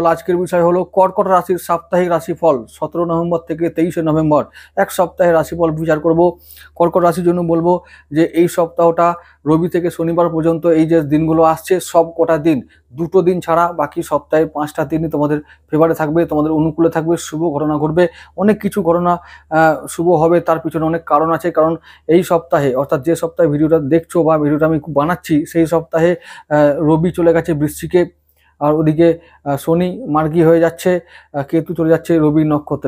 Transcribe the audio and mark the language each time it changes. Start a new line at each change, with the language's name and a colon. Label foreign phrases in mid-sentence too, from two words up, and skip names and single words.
Bangla: আজ কে বিষয় হলো কর্কট রাশি সাপ্তাহিক রাশিফল 17 নভেম্বর থেকে 23 নভেম্বর এক সপ্তাহের রাশিফল বিচার করব। কর্কট রাশির জন্য বলবো যে এই সপ্তাহটা রবি থেকে শনিবার পর্যন্ত এই যে দিনগুলো আসছে সব কটা দিন, দুটো দিন ছাড়া বাকি সপ্তাহে 5টা দিনই তোমাদের ফেভারে থাকবে, তোমাদের অনুকূলে থাকবে, শুভ ঘটনা ঘটবে। অনেক কিছু ঘটনা শুভ হবে, তার পিছনে অনেক কারণ আছে। কারণ এই সপ্তাহে অর্থাৎ যে সপ্তাহে ভিডিওটা দেখছো বা ভিডিওটা আমি বানাচ্ছি সেই সপ্তাহে রবি চলে গেছে বৃশ্চিকে, আর ওদিকে শনি মার্গী হয়ে যাচ্ছে, কেতু চলে যাচ্ছে রবি নক্ষত্রে।